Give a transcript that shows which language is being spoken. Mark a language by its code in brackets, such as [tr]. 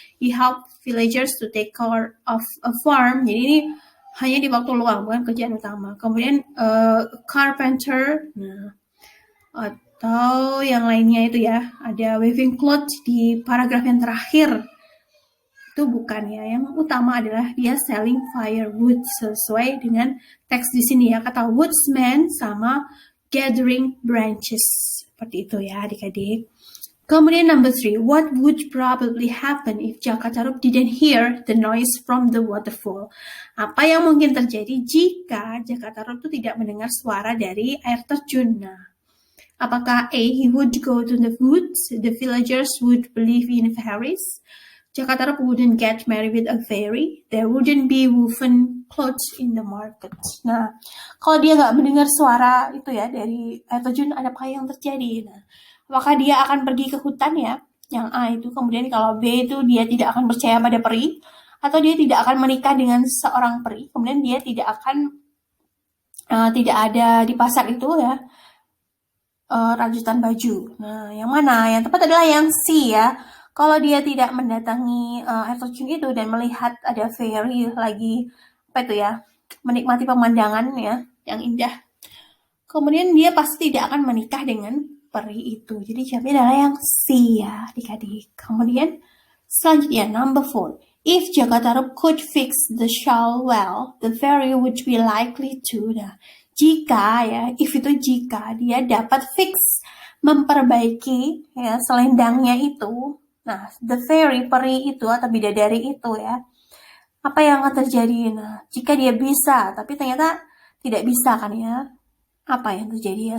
[en] He helped villagers to take care of a farm. [id] Jadi ini hanya di waktu luang, bukan pekerjaan utama. Kemudian carpenter, nah, atau yang lainnya itu ya, ada weaving clothes di paragraf yang terakhir. Itu bukan ya, yang utama adalah dia selling firewood sesuai dengan teks di sini ya, kata woodsman sama gathering branches, seperti itu ya adik-adik. [en] Kemudian number 3, what would probably happen if Jakarta Rup didn't hear the noise from the waterfall? [id] Apa yang mungkin terjadi jika Jakarta Rup itu tidak mendengar suara dari air terjun? Nah, apakah [en] A, he would go to the woods, the villagers would believe in fairies, Jakarta Rup wouldn't get married with a fairy, there wouldn't be woven clothes in the market. [id] Nah, kalau dia nggak mendengar suara itu ya dari air terjun, apa yang terjadi? Nah, apakah dia akan pergi ke hutan ya? Yang A itu. Kemudian kalau B itu dia tidak akan percaya pada peri, atau dia tidak akan menikah dengan seorang peri. Kemudian dia tidak akan tidak ada di pasar itu ya rajutan baju. Nah, yang mana? Yang tepat adalah yang C ya. Kalau dia tidak mendatangi air terjun itu dan melihat ada fairy lagi apa itu ya, menikmati pemandangan ya yang indah, kemudian dia pasti tidak akan menikah dengan peri itu. Jadi jawabnya adalah yang C ya adik-adik. Kemudian selanjutnya number 4. [en] If Jakarta Rup could fix the shawl well, the fairy would be likely to. [id] Nah, jika ya, if itu jika dia dapat fix, memperbaiki ya selendangnya itu. Nah, the fairy, peri itu atau bidadari itu ya, apa yang akan terjadi? Nah, jika dia bisa, tapi ternyata tidak bisa kan ya, apa yang terjadi ya?